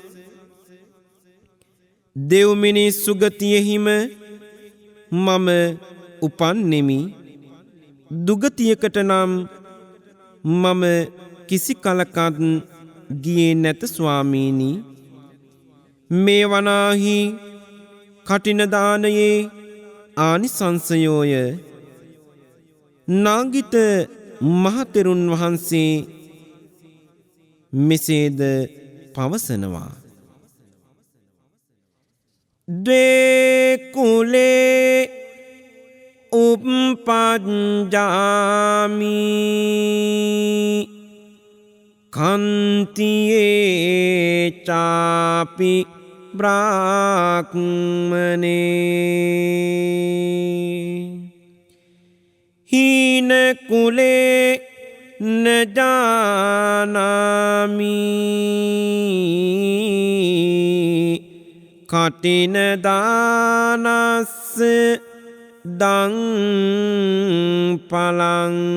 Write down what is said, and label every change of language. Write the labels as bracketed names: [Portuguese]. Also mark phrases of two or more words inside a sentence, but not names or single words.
[Sinhala] දෙව් මිනිස් සුගතියෙහිම මම උපන්නෙමි දුගතියකට නම් මම කිසි කලකත් ගියේ නැත ස්වාමීනි මේ වනාහි කටින දානයේ ආනිසංසයෝය නාගිත මහතෙරුන් වහන්සේ මෙසේද පවසනවා [Pali] ද්වේ කුලේ උප්පජ්ජාමි කන්තියේ චාපි බ්‍රාහ්මනේ හීන කුලේ නජානාමි කටින දානස්ස දං පලං